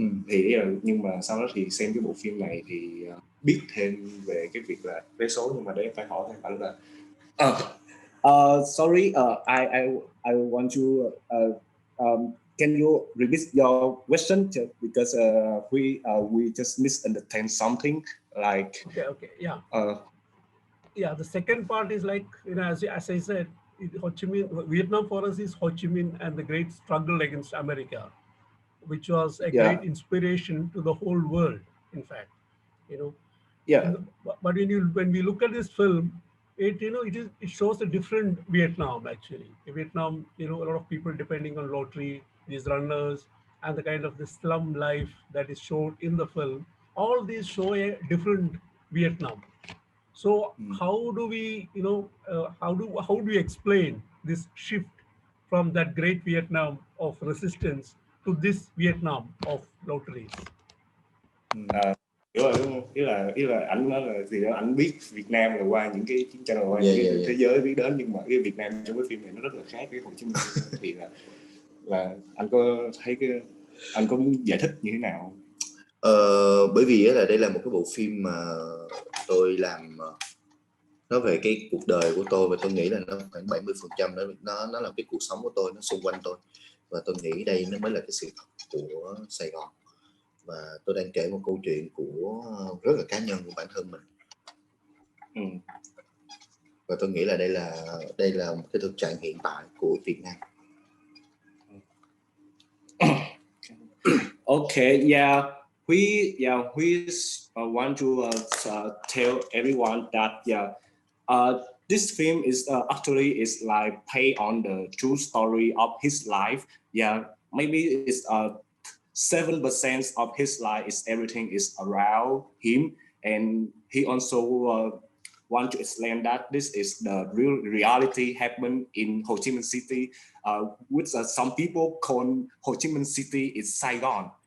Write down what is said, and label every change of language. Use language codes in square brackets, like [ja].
[vi] Thì ý là, nhưng mà sau đó thì xem cái bộ phim này thì biết thêm về cái việc là vé số, nhưng mà để phải hỏi thêm bạn là [en] sorry, I want you can you repeat your question because we just misunderstand something, like okay, yeah. Yeah, the second part is like, as I said, Ho Chi Minh, Vietnam for us is Ho Chi Minh and the great struggle against America, which was a great inspiration to the whole world, in fact, Yeah. But when we look at this film, it shows a different Vietnam, actually. In Vietnam, a lot of people depending on lottery, these runners, and the kind of the slum life that is shown in the film. All these show a different Vietnam. So how do we, how do we explain this shift from that great Vietnam of resistance to this Vietnam of lotteries? [vi] Hiểu rồi, đúng không? Ý là ảnh nói là gì đó, ảnh biết Việt Nam là qua những cái chiến tranh, là qua những cái thế giới biết đến, nhưng mà cái Việt Nam trong cái phim này nó rất là khác với Hồ Chí Minh. Thì là anh có thấy anh có muốn giải thích như thế nào? Bởi vì là đây là một cái bộ phim mà tôi làm nói về cái cuộc đời của tôi, và tôi nghĩ là nó khoảng 70% nó là cái cuộc sống của tôi, nó xung quanh tôi, và tôi nghĩ đây nó mới là cái sự thật của Sài Gòn. Và tôi đang kể một câu chuyện của rất là cá nhân của bản thân mình. Và tôi nghĩ là đây là một cái thực trạng hiện tại của Việt Nam. [en] Okay, yeah, we want to tell everyone that this film is actually is like based on the true story of his life. Yeah, maybe it's 7% of his life is everything is around him, and he also want to explain that this is the real reality happen in Ho Chi Minh City, which some people call Ho Chi Minh City is Saigon.